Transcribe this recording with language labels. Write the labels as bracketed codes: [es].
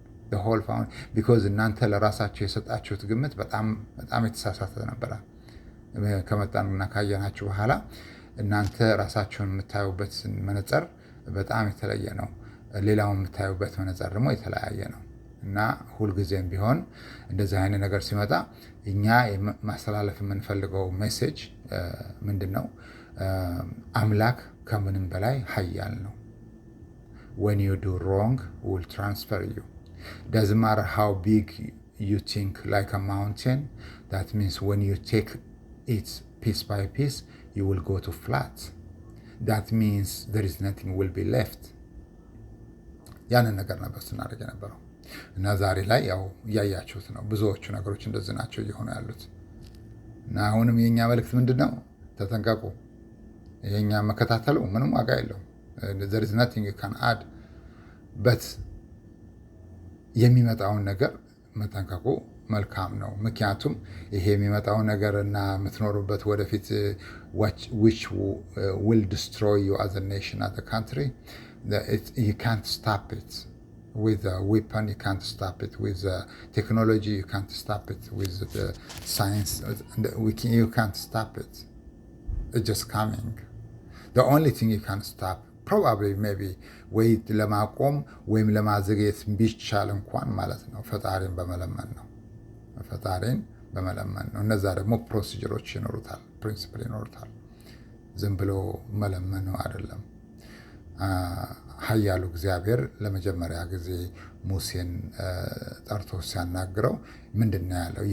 [en] the whole foundation because [am] እናንተ ለራሳችሁ የሰጣችሁት ግምት በጣም የተሳሳተ ነበረ። ከመጣንና ካየናችሁ በኋላ እናንተ ራሳችሁን የምታዩበት መነጽር በጣም የተለየ ነው። ሌላውን የምታዩበት መነጽር ደግሞ የተለያየ ነው። እና ሁልጊዜም ቢሆን እንደዚህ አይነት ነገር ሲመጣ እኛ ማስተላለፍ የምንፈልገው ሜሴጅ ምንድን ነው? አምላክ ከምንም በላይ ኃያል ነው። [en] when you do wrong will transfer you doesn't matter how big you think like a mountain. that means when you take it piece by piece you will go to flat. that means there is nothing will be left. [am] ያንን ነገር ነበር ስናደርግ የነበረው እና ዛሬ ላይ ያው እያያችሁት ነው። ብዙዎቹ ነገሮች እንደዚህ ናቸው እየሆኑ ያሉት። እና አሁንም የኛ መልእክት ምንድን ነው? ተጠንቀቁ። የኛ መከታተሉ ምንም ዋጋ የለውም። [en] there is nothing you can add but [am] የሚመጣውን ነገር መጠንቀቁ መልካም ነው። ምክንያቱም ይሄ የሚመጣው ነገር እና የምትኖሩበት ወደፊት [en] which will destroy you as a nation, as a country, you can't stop it with a weapon, you can't stop it with technology, you can't stop it with the science, you can't stop it. It's just coming. The only thing you can stop probably maybe [am] ወይ ለማቆም ወይም ለማዘግየት ቢቻል እንኳን ማለት ነው ፈጣሪን በመለመን ነው። ፈጣሪን በመለመን ነው። እነዛ ደግሞ ፕሮሲጀሮች ይኖሩታል፣ ፕሪንሲፕል ይኖሩታል። ዝም ብሎ መለመን ነው አይደለም። ኃያሉ እግዚአብሔር ለመጀመሪያ ጊዜ ሙሴን ጠርቶ ሲያናግረው ምንድን ነው ያለው?